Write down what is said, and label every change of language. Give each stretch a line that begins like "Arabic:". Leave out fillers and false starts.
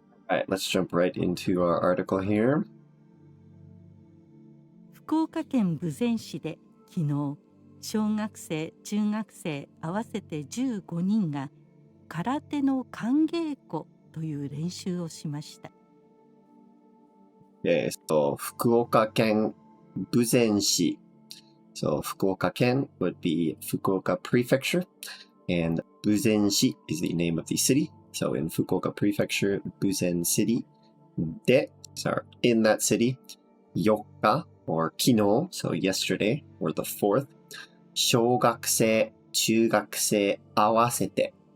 English: Alright, let's jump right into our article here.
Japanese: 福岡県豊前市で昨日、小学生、中学生合わせて15人が空手の寒稽古という練習をしました。
English: Okay, so 福岡県豊前市. So 福岡県 would be Fukuoka Prefecture, and 豊前市 is the name of the city. So in Fukuoka Prefecture, 豊前 City. で, so in that city, 4日 or 昨日, so yesterday, or the 4th,
Japanese: 小学生、中学生合わせて.